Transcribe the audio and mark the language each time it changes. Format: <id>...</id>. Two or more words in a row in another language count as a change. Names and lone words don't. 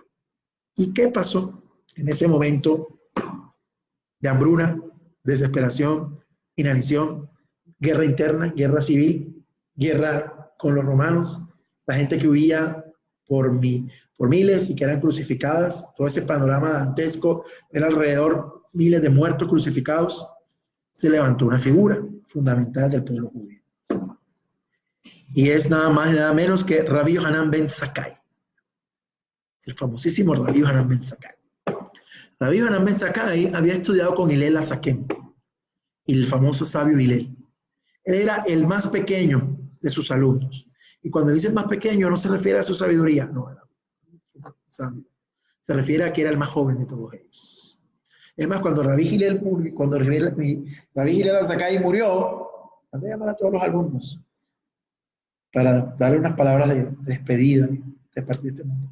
<es>¿Y qué pasó en ese momento de hambruna, desesperación, inanición, guerra interna, guerra civil, guerra con los romanos, la gente que huía por miles y que eran crucificadas, todo ese panorama dantesco, era alrededor miles de muertos crucificados? Se levantó una figura fundamental del pueblo judío. Y es nada más y nada menos que Rabbi Yohanan ben Zakkai, el famosísimo Rabbi Yohanan ben Zakkai. Rabbi Yohanan ben Zakkai había estudiado con Hillel Hasaken, el famoso sabio Hillel. Él era el más pequeño de sus alumnos. Y cuando dice más pequeño no se refiere a su sabiduría, no, era sabio. Se refiere a que era el más joven de todos ellos. Es más, cuando Rabbi Hillel Hasakai murió, mandé a llamar a todos los alumnos para darle unas palabras de despedida de partir de este mundo.</es>